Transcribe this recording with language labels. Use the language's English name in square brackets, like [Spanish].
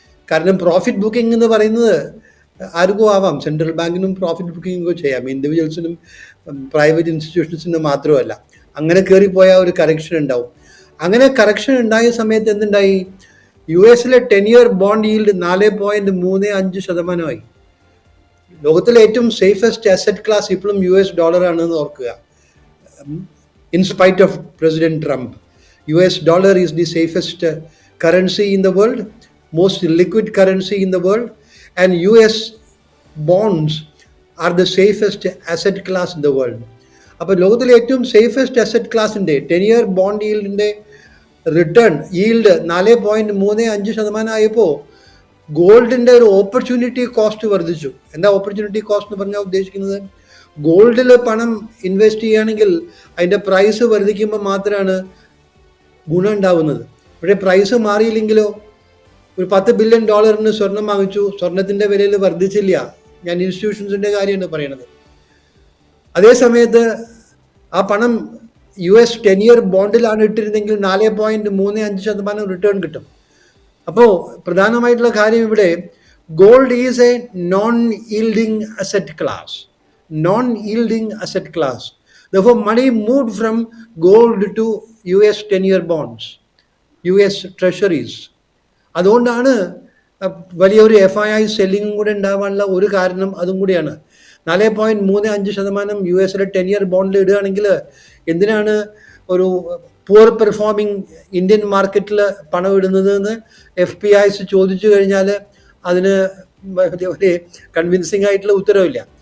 [Malayalam] കാരണം profit booking എന്ന് പറയുന്നത് ആർക്കും ആവാം, സെൻട്രൽ ബാങ്കിനും പ്രോഫിറ്റ് ബുക്കിംഗ് ചെയ്യാം, ഇൻഡിവിജ്വൽസിനും പ്രൈവറ്റ് ഇൻസ്റ്റിറ്റ്യൂഷൻസിനും മാത്രമല്ല. അങ്ങനെ കയറിപ്പോയ ഒരു കറക്ഷൻ ഉണ്ടാവും. അങ്ങനെ കറക്ഷൻ ഉണ്ടായ സമയത്ത് എന്തുണ്ടായി, US 10-year ബോണ്ട് ഈൽഡ് 4.35%. ലോകത്തിലെ ഏറ്റവും സേഫസ്റ്റ് അസറ്റ് ക്ലാസ് ഇപ്പോഴും US ഡോളറാണെന്ന് ഓർക്കുക. [English] In spite of President Trump, US dollar is the safest currency in the world. most liquid currency in the world, and US bonds are the safest asset class in the world. [Malayalam] അപ്പോൾ ലോകത്തിലെ ഏറ്റവും safest asset ക്ലാസിൻ്റെ 10-year bond ഈൽഡിൻ്റെ return yield 4.35% ആയപ്പോൾ ഗോൾഡിൻ്റെ ഒരു opportunity cost വർദ്ധിച്ചു. എന്താ opportunity cost എന്ന് പറഞ്ഞാൽ ഉദ്ദേശിക്കുന്നത്? ഗോൾഡിൽ പണം ഇൻവെസ്റ്റ് ചെയ്യുകയാണെങ്കിൽ അതിൻ്റെ പ്രൈസ് വർദ്ധിക്കുമ്പോൾ മാത്രമാണ് ഗുണം ഉണ്ടാവുന്നത്. പക്ഷേ പ്രൈസ് മാറിയില്ലെങ്കിലോ, ഒരു $10 ബില്യൺ സ്വർണം വാങ്ങിച്ചു, സ്വർണത്തിൻ്റെ വിലയിൽ വർദ്ധിച്ചില്ല. ഞാൻ ഇൻസ്റ്റിറ്റ്യൂഷൻസിൻ്റെ കാര്യമാണ് പറയണത്. അതേ സമയത്ത് ആ പണം US 10-year ബോണ്ടിലാണ് ഇട്ടിരുന്നെങ്കിൽ 4.35% റിട്ടേൺ കിട്ടും. അപ്പോൾ പ്രധാനമായിട്ടുള്ള കാര്യം ഇവിടെ, [English] Gold is a non yielding asset class. Non-yielding asset class. Therefore, money moved from gold to US 10-year bonds, US treasuries. [Malayalam] അതുകൊണ്ടാണ് വലിയൊരു FII സെല്ലിംഗ് കൂടെ ഉണ്ടാവാനുള്ള ഒരു കാരണം അതും കൂടിയാണ്. 4.35% US 10-year ബോണ്ടിൽ ഇടുകയാണെങ്കിൽ എന്തിനാണ് ഒരു പുവർ പെർഫോമിംഗ് ഇന്ത്യൻ മാർക്കറ്റിൽ പണം ഇടുന്നത് എന്ന് FPIs ചോദിച്ചു കഴിഞ്ഞാൽ അതിന് ഒരു കൺവിൻസിംഗ് ആയിട്ടുള്ള ഉത്തരവില്ല.